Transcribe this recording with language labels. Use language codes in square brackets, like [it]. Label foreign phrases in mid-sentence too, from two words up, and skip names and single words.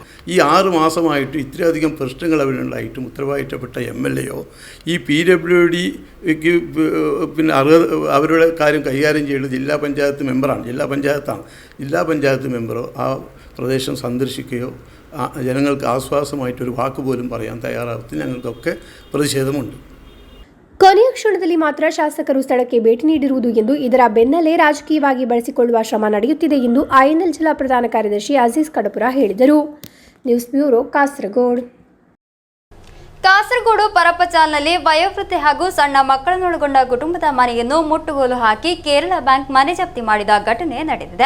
[ml] ഈ 6 മാസമായിട്ട് ഇത്രയധികം പ്രശ്നങ്ങൾ അവിടെ ഉണ്ടായിട്ടും ഉത്തരവാദിത്തപ്പെട്ട MLAയോ ഈ PWDക്ക് പിന്നെ അവരുടെ കാര്യം കൈകാര്യം ചെയ്യുന്നത് ജില്ലാ പഞ്ചായത്ത് മെമ്പറാണ്. ജില്ലാ പഞ്ചായത്ത് മെമ്പറോ ആ പ്രദേശം സന്ദർശിക്കുകയോ ജനങ്ങൾക്ക് ആശ്വാസമായിട്ടൊരു വാക്ക് പോലും പറയാൻ തയ്യാറാവത്തിൽ ഞങ്ങൾക്കൊക്കെ പ്രതിഷേധമുണ്ട്. [kn] ಕೊನೆಯ ಕ್ಷಣದಲ್ಲಿ ಮಾತ್ರ ಶಾಸಕರು ಸ್ಥಳಕ್ಕೆ ಭೇಟಿ ನೀಡಿರುವುದು ಎಂದು, ಇದರ ಬೆನ್ನಲ್ಲೇ ರಾಜಕೀಯವಾಗಿ ಬಳಸಿಕೊಳ್ಳುವ ಶ್ರಮ ನಡೆಯುತ್ತಿದೆ ಎಂದು ಐಎನ್ಎಲ್ ಜಿಲ್ಲಾ ಪ್ರಧಾನ ಕಾರ್ಯದರ್ಶಿ ಅಜೀಜ್ ಕಡಪುರ ಹೇಳಿದರು. [en] news bureau, [kn] ಕಾಸರಗೋಡು. ಕಾಸರಗೋಡು ಪರಪಚಾಲ್ನಲ್ಲಿ ವಯೋವೃದ್ಧೆ ಹಾಗೂ ಸಣ್ಣ ಮಕ್ಕಳನ್ನೊಳಗೊಂಡ ಕುಟುಂಬದ ಮನೆಯನ್ನು ಮುಟ್ಟುಗೋಲು ಹಾಕಿ ಕೇರಳ ಬ್ಯಾಂಕ್ ಮನೆ ಜಪ್ತಿ ಮಾಡಿದ ಘಟನೆ ನಡೆದಿದೆ.